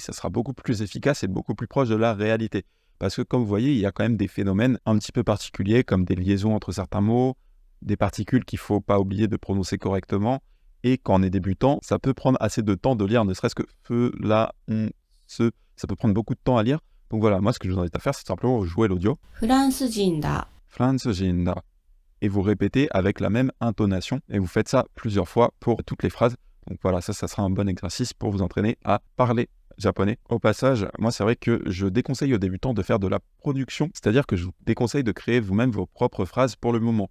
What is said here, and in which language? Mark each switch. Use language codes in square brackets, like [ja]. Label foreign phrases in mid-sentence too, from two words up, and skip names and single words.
[fr] Ça sera beaucoup plus efficace et beaucoup plus proche de la réalité. Parce que, comme vous voyez, il y a quand même des phénomènes un petit peu particuliers, comme des liaisons entre certains mots, des particules qu'il ne faut pas oublier de prononcer correctement. Et quand on est débutant, ça peut prendre assez de temps de lire, ne serait-ce que feu, la, on, ce. Ça peut prendre beaucoup de temps à lire. Donc voilà, moi ce que je vous invite à faire, c'est simplement jouer l'audio. [ja] フランス人だ。フランス人だ. [fr] Et vous répétez avec la même intonation. Et vous faites ça plusieurs fois pour toutes les phrases. Donc voilà, ça sera un bon exercice pour vous entraîner à parler japonais. Au passage, moi c'est vrai que je déconseille aux débutants de faire de la production. C'est-à-dire que je vous déconseille de créer vous-même vos propres phrases pour le moment.